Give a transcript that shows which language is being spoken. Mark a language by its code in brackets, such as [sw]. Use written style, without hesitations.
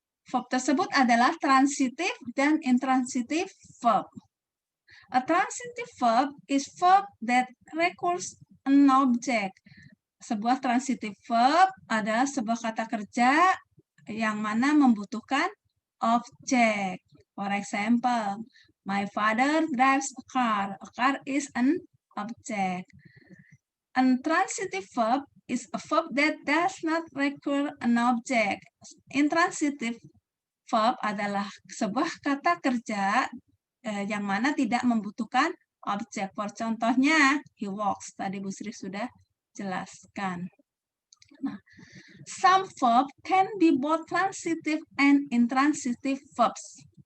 [id] Verb tersebut adalah transitive dan intransitive verb. [en] A transitive verb is verb that requires an object. [id] Sebuah transitive verb adalah sebuah kata kerja yang mana membutuhkan objek. [en] For example, my father drives a car. A car is an object. Intransitive verb is a verb that does not require an object. [id] Intransitive verb adalah sebuah kata kerja yang mana tidak membutuhkan objek. For contohnya, [en] he walks. [id] Tadi Bu Sri sudah jelaskan. [en] Nah, some verb can be both transitive and intransitive verbs.